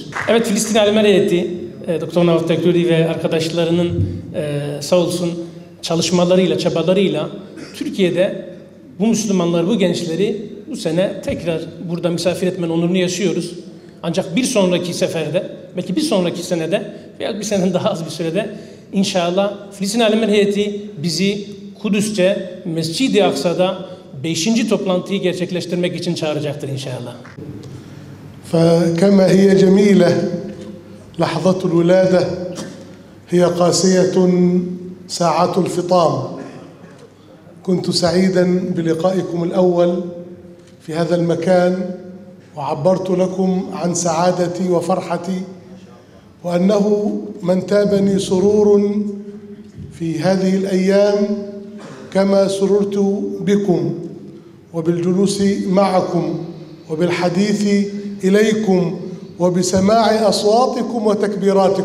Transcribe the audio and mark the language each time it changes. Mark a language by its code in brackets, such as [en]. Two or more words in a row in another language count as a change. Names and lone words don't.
[tr] Evet, Filistin Alimler Heyeti, Dr. Navaf Tekruri ve arkadaşlarının sağ olsun çalışmalarıyla, çabalarıyla Türkiye'de bu Müslümanlar, bu gençleri bu sene tekrar burada misafir etmenin onurunu yaşıyoruz. Ancak bir sonraki seferde, belki bir sonraki senede veya bir seneden daha az bir sürede inşallah Filistin Alimler Heyeti bizi Kudüs'te, Mescid-i Aksa'da 5. toplantıyı gerçekleştirmek için çağıracaktır inşallah. [ar] فكما هي جميلة لحظة الولادة هي قاسية ساعات الفطام. كنت سعيدا بلقائكم الأول في هذا المكان وعبرت لكم عن سعادتي وفرحتي وأنه من تابني سرور في هذه الأيام كما سررت بكم وبالجلوس معكم وبالحديث إليكم وبسماع أصواتكم وتكبيراتكم.